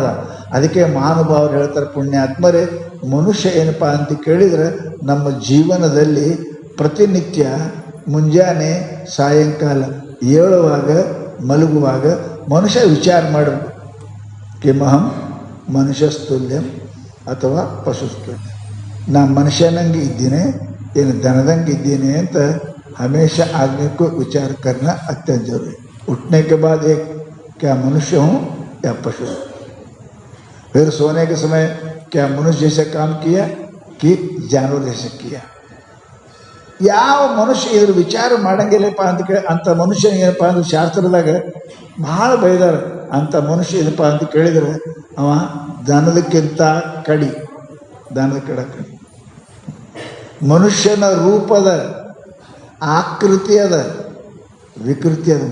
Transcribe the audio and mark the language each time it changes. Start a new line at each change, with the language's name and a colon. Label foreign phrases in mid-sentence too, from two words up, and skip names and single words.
Kannada: ಅದಕ್ಕೆ ಮಹಾನುಭಾವರು ಹೇಳ್ತಾರೆ, ಪುಣ್ಯಾತ್ಮರೇ ಮನುಷ್ಯ ಏನಪ್ಪ ಅಂತ ಕೇಳಿದರೆ ನಮ್ಮ ಜೀವನದಲ್ಲಿ ಪ್ರತಿನಿತ್ಯ ಮುಂಜಾನೆ ಸಾಯಂಕಾಲ ಏಳುವಾಗ ಮಲಗುವಾಗ ಮನುಷ್ಯ ವಿಚಾರ ಮಾಡಬೇಕು.
Sanskrit: ಕಿಮಹಂ ಮನುಷ್ಯಸ್ತುಲ್ಯಂ ಅಥವಾ ಪಶುಸ್ತುಲ್ಯಂ.
Kannada: ನಾ ಮನುಷ್ಯನಂಗೆ ಇದ್ದೀನಿ ಏನು ದನದಂಗೆ ಇದ್ದೀನಿ ಅಂತ ಹಮೇಶ
Hindi: आदमी को विचार करना अत्यंत जरूरी. उठने के बाद एक क्या मनुष्य हूँ या पशु. फिर सोने के समय क्या मनुष्य जैसे काम किया कि जानवर जैसे किया.
Kannada: ಯಾವ ಮನುಷ್ಯ ಇದ್ರ ವಿಚಾರ ಮಾಡಂಗಿಲ್ಲಪ್ಪ ಅಂತ ಅಂಥ ಮನುಷ್ಯನಿಗೇನಪ್ಪ ಅಂದ್ರೆ ಶಾಸ್ತ್ರದಾಗ ಭಾಳ ಬೈದಾರೆ. ಅಂಥ ಮನುಷ್ಯ ಏನಪ್ಪ ಅಂತ ಕೇಳಿದರೆ ಅವ ದನದಕ್ಕಿಂತ ಕಡಿ, ದನದ ಕಡ ಕಡಿ. ಮನುಷ್ಯನ ರೂಪದ ಆಕೃತಿ ಅದ, ವಿಕೃತಿ ಅದ.